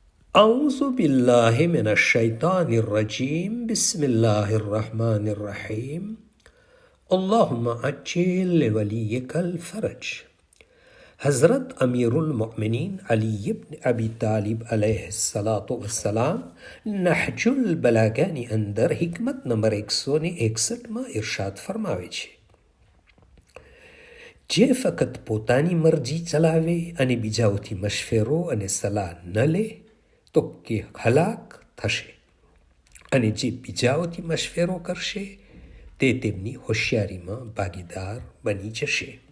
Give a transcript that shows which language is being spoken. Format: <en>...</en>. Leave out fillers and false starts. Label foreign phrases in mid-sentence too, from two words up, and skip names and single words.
<ar>أعوذ بالله من الشيطان الرجيم بسم الله الرحمن الرحيم اللهم عجل لوليك الفرج.</ar> <gu>हज़रत अमीरुल मोमिनीन अली इब्न अबी तालिब</gu> <ar>عليه الصلاة والسلام</ar> <gu>નહજુલ બલાગાની અંદર હિકમત નંબર 161માં ઇરશાદ ફરમાવે છે, જે ફક્ત પોતાની મરજી ચલાવે અને બીજાઓથી મશવરો અને સલાહ ન લે તો કે હલાક થશે, અને જે બીજાઓથી મશવરો કરશે તે તેમની હોશિયારીમાં ભાગીદાર બની જશે.</gu>